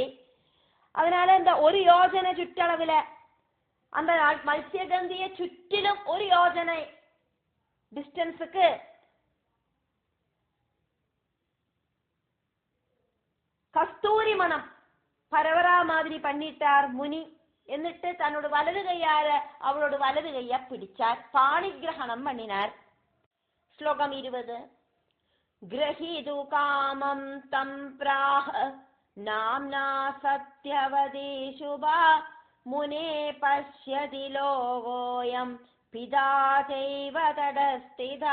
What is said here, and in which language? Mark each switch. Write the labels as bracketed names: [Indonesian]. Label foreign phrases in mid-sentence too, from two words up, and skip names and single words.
[Tamil] அதனால இந்த ஒரு யோஜனை சுற்றளவுல அந்த மத்ஸ்யகந்திய சுற்றிலும் ஒரு யோஜனை டிஸ்டன்ஸுக்கு கஸ்தூரி மனம் பரவரா மாதிரி பண்ணிட்டார் முனி. [Malayalam] എന്നിട്ട് തന്നോട് വലത് കയ്യാല അവളോട് വലത് കയ്യ പിടിച്ചാർ, പാണിഗ്രഹണം பண்ணினார். ശ്ലോകം 20. [Sanskrit] ഗ്രഹീതു കാമം തം പ്രാഹ നാംനാ സത്യവതി ശുഭാ മുനേ പശ്യതി ലോകോയം പിതാ ചൈവ തടസ്ഥിതാ.